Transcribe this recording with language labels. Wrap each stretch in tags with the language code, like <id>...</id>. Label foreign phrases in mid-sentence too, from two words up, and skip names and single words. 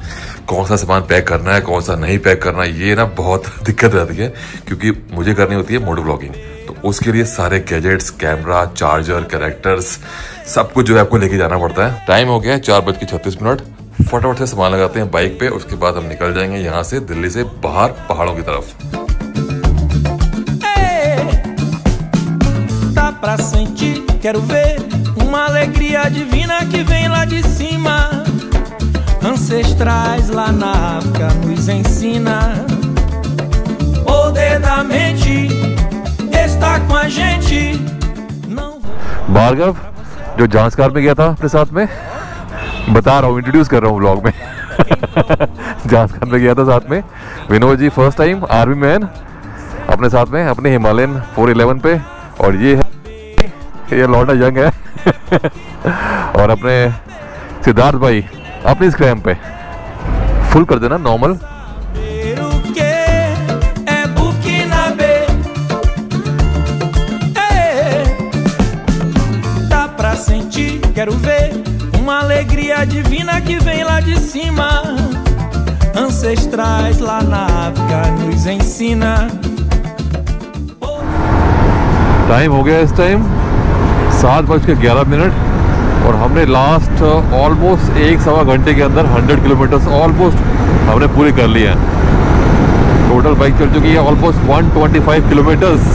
<hi>कौन सा सामान पैक करना है, कौन सा नहीं पैक करना है, ये ना बहुत दिक्कत रहती है, क्योंकि मुझे करनी होती है</hi> <en>moto vlogging.</en> <hi>तो उसके लिए सारे गैजेट्स, कैमरा, चार्जर, कैरेक्टर्स, सब कुछ जो है आपको लेके जाना पड़ता है। टाइम हो गया है 4:36। फटाफट से सामान लगाते हैं बाइक पे, उसके बाद हम निकल जाएंगे यहाँ से, दिल्ली से बाहर पहाड़ों की तरफ।</hi> <pt>Pra sentir, quero ver uma alegria divina que vem lá de cima. Ancestrais lá na África nos ensina. Poder da mente está com a gente. Não</pt> <hi>भार्गव जो जांचकार में गया था अपने साथ में, बता रहा हूँ, इंट्रोड्यूस कर रहा हूँ व्लॉग में। जांचकार में गया था साथ में। विनोद जी</hi> <en>first time army man</en> <hi>अपने साथ में, अपने हिमालयन 411 पे। और ये लौटा यंग है। और अपने सिद्धार्थ भाई अपनी स्क्रैम पे। फुल कर देना नॉर्मल।</hi> <pt>Quero ver uma alegria divina que vem lá de cima. Ancestrais lá na África nos ensina.</pt> <hi>टाइम हो गया इस टाइम 7:11 और हमने</hi> <en>last almost</en> <hi>1-1.25 घंटे के अंदर 100 किलोमीटर्स ऑलमोस्ट हमने पूरी कर ली है।</hi> <en>total bike</en> <hi>चल चुकी है ऑलमोस्ट 125 किलोमीटर्स।</hi>